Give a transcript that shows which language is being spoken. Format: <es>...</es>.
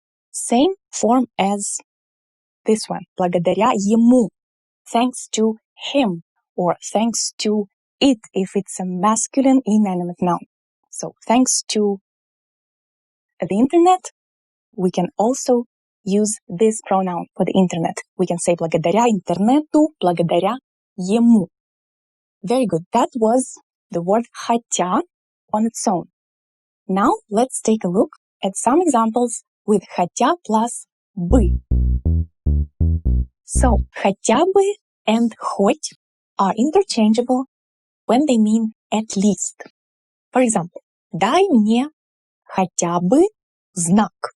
<en>Same form as this one,</en> <ru>благодаря ему,</ru> <en>thanks to him, or thanks to it if it's a masculine inanimate noun. So thanks to the internet, we can also use this pronoun for the internet. We can say</en> <ru>благодаря интернету, благодаря ему.</ru> <en>Very good. That was the word ХОТЯ on its own. Now let's take a look at some examples with ХОТЯ plus бы. So хотя бы and хоть are interchangeable when they mean at least. For example,</en> <ru>дай мне хотя бы знак.</ru>